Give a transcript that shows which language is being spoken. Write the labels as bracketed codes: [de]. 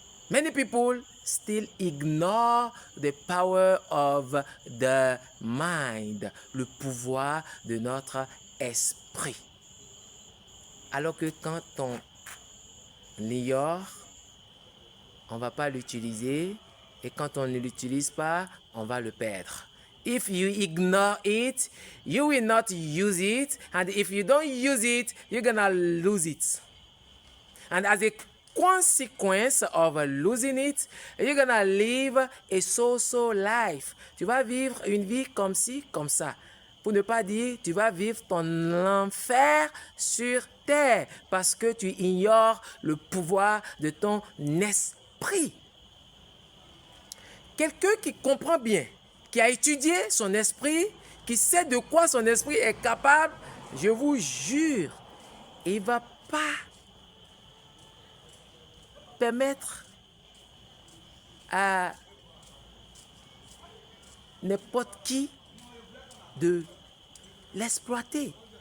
[en] Many people still ignore the power of the mind, [fr] le pouvoir de notre esprit. Alors que quand on l'ignore, on ne va pas l'utiliser, et quand on ne l'utilise pas, on va le perdre. [en] If you ignore it, you will not use it, and if you don't use it, you're gonna lose it. And as a consequence of losing it, you're gonna live a so-so life. [fr] Tu vas vivre une vie comme ci, comme ça. Pour ne pas dire, tu vas vivre ton enfer sur terre parce que tu ignores le pouvoir de ton esprit. Quelqu'un qui comprend bien, qui a étudié son esprit, qui sait de quoi son esprit est capable, je vous jure, il ne va pas permettre à n'importe qui de l'exploiter.